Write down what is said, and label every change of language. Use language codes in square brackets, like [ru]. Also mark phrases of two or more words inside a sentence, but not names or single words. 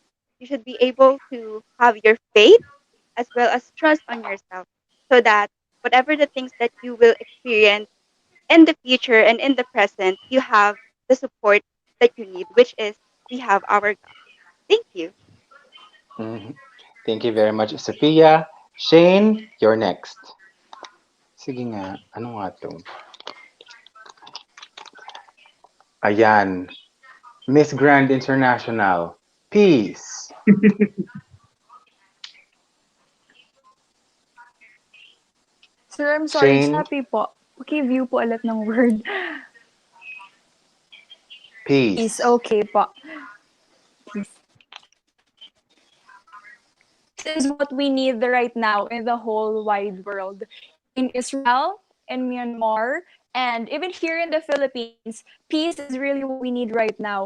[en] You should be able to have your faith as well as trust on yourself, so that whatever the things that you will experience in the future and in the present, you have the support that you need, which is we have our God. Thank you. Mhm. Thank you very much, Sophia. Shane, you're next. [tl] Sige nga, ano nga to? Ayan, Miss Grand International. [en] Peace. Sir, I'm sorry, Shane, [tl] sabi po. Paki-view po ulit ng word. [en] peace. Is okay po. Peace. This is what we need right now in the whole wide world. In Israel, in Myanmar, and even here in the Philippines, peace is really what we need right now.